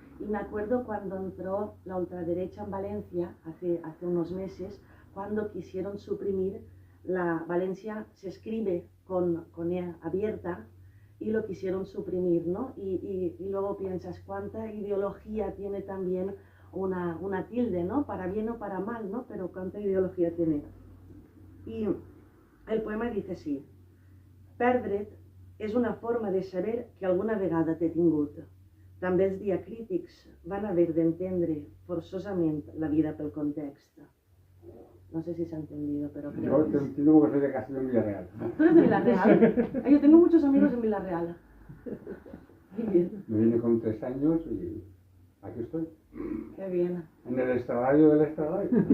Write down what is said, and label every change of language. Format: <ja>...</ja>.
<es>Y me acuerdo cuando entró la ultraderecha en Valencia hace unos meses, cuando quisieron suprimir Valencia se escribe con E abierta, y lo quisieron suprimir, ¿no? Y luego piensas cuánta ideología tiene también una tilde, ¿no? Para bien o para mal, ¿no? Pero cuánta ideología tiene.</es> <ca>Y el poema dice així: perdre't és una forma de saber que alguna vegada t'he tingut. També els diacrítics van haver d'entendre forçosament la vida pel context.</ca> <es>No sé si se ha entendido, pero creo Yo que te entiendo porque soy de Castellón Villarreal. ¿Tú eres de Villarreal? Yo tengo muchos amigos en Villarreal. Qué bien. Me vine con 3 años y aquí estoy. Qué bien. En el extrarradio del extrarradio.</es>